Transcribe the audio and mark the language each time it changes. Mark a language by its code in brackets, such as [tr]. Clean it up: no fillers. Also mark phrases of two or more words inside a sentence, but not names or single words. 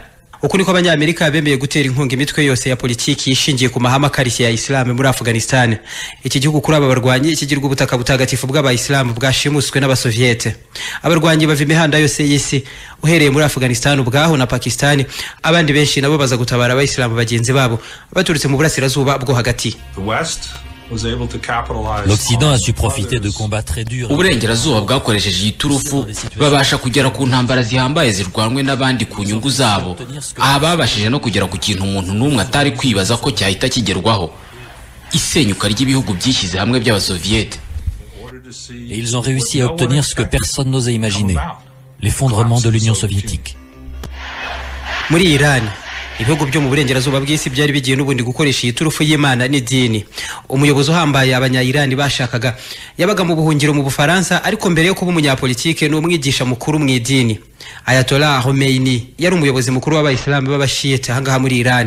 [rw] Uko niko abanyamerika bemeye gutera inkunga imitwe yose ya politiki ishingiye ku mahame akarishye ya Islam muri Afghanistan. Iki gihugu kuri aba barwanyi kigirwa ubutaka butagatifu bw'abayisilamu bwashimuswe n'abasoviyete. Abarwanyi bava imihanda yose y'isi uhereye muri Afghanistan ubwaho na Pakistan, abandi benshi nabo baza gutabara abayisilamu bagenzi babo baturutse mu burasirazuba bwo hagati. [fr] L'Occident a su profiter de combats très durs. [rw] Uburengerazuba bwakoresheje iturufu babasha kugera ku ntambara zihambaye zirwanwe n'abandi ku nyungu zabo. Aha babashije no kugera ku kintu umuntu n'umwe atari kwibaza ko cyahita kigerwaho: isenyuka ry'ibihugu byishyize hamwe by'abasoviyete. [fr] Et ils ont réussi à obtenir ce que personne n'osait imaginer: l'effondrement de l'Union soviétique. [rw] Muri Iran, ibihugu byo mu burengerazuba bw'isi byari bigiye n'ubundi gukoresha iyi turufu y'Imana n'idini. Umuyobozi uhambaye abanya-Iran bashakaga yabaga mu buhungiro mu Bufaransa, ariko mbere yo kuba umunyapolitike n'umwigisha mukuru mu idini. Ayatollah Khomeini yari umuyobozi mukuru w'abayisilamu b'abashiyete ahangaha muri Iran.